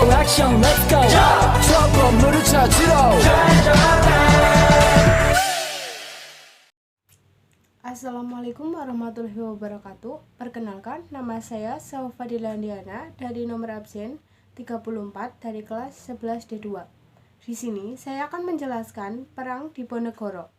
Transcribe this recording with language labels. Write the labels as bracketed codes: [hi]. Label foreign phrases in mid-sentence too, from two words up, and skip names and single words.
[en] action let's go [ko] 저 건물을 찾으러 [ar] السلام عليكم ورحمة الله وبركاته. [id] Perkenalkan, nama saya Saufadila Andiana dari nomor absen 34 dari kelas 11D2. Di sini saya akan menjelaskan Perang Diponegoro.